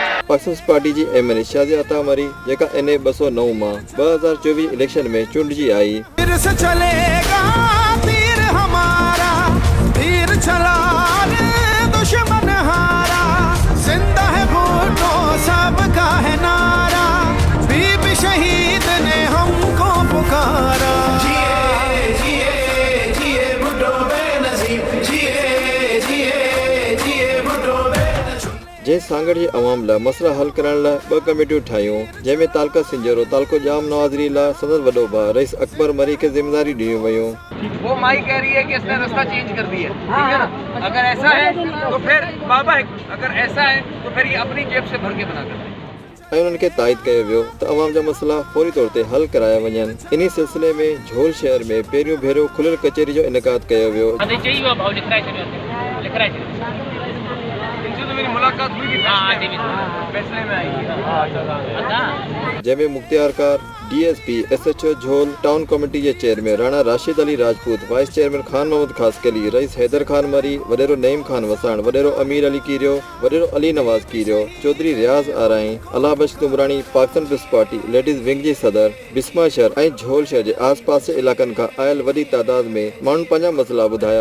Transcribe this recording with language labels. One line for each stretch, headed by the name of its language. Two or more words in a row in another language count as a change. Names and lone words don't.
Sindhi: पीपल्स पार्टी जी एमएलए शाज़िया अता मरी जेका NA 209 मां 2024 इलेक्शन में चूंडजी आई।
Urdu: پھر سے چلے گا تیر ہمارا، تیر چلا دشمن ہارا، زندہ ہے بھٹو سب کا ہے نعرہ، بی بی شہید نے ہم کو پکارا.
Sindhi: जिए जिए जिए भुट्टो बेनजीर, जिए जिए जिए भुट्टो बेनजीर। जै सांगड़ जी अवाम ला मसला हल करण ला 2 कमेटियूं ठायूं जंहिंमें तालका सिंजरो तालको जाम नवाज़री ला सदर वडो भा रईस अकबर मरी के जिम्मेदारी दी वयूं।
Urdu: وہ مائی کہہ رہی ہے کہ اس نے راستہ چینج کر دیا، ٹھیک ہے نا. اگر ایسا ہے تو پھر بابا ہے، اگر ایسا ہے تو پھر یہ اپنی جیب سے بھر کے بنا کر دے.
Sindhi: उन्हनि खे तायद कयो वियो त अवाम जा मसला फौरी तौर ते हल कराया वञनि। इन सिलसिले में झोल शहर में पहिरियों भेरो खुलियल कचहरी जो इनकाद कयो वियो।
Urdu: میری ملاقات ہوئی تھی فیصلے میں آئی,
Sindhi: जंहिंमें मुख्तियारकार DSP SHO झोल टाउन कमेटी जे चेयरमैन राणा राशिद अली राजपूत, वाइस चेयरमैन खान मोहम्मद खासकली, रईस हैदर खान मरी, वडेरो नईम खान वसाण, वडेरो अमीर अली कीरियो, वडेरो अली नवाज कीरियो, चौधरी रियाज आराई, अला बख्श तुमरानी, पाकिस्तान पीपल्स पार्टी लेडीज विंग जी सदर, बिस्मा शहर ऐं झोल शहर जे आस पास जे इलाक़नि खां आयल वॾी तादाद में माण्हुनि पंहिंजा मसला ॿुधाया।